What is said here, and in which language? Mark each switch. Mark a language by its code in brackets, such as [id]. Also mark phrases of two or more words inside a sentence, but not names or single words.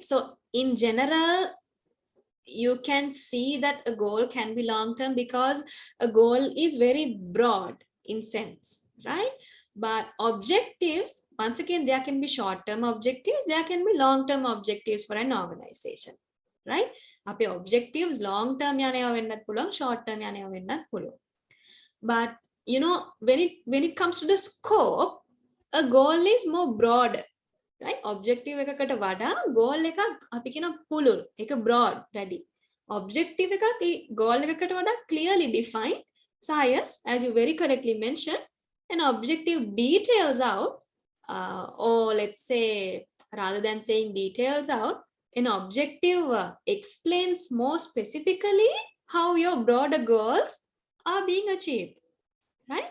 [en] So in general, you can see that a goal can be long term because a goal is very broad in sense, right? But objectives, once again, there can be short term objectives, there can be long term objectives for an organization, right? [si] අපේ [en] objectives long term [si] යනවා වෙන්නත් පුළුවන්, [en] short term [si] යනවා වෙන්නත් පුළුවන්. [en] But you know, when it comes to the scope, a goal is more broad, right? [si] Objective එකකට වඩා goal එකක් අපි කියන පුළුල්, ඒක broad වැඩි. Objective එකක් ඒ goal එකකට වඩා [en] clearly defined. So yes, as you very correctly mentioned, an objective details out, or let's say, rather than saying details out, an objective explains more specifically how your broader goals are being achieved, right?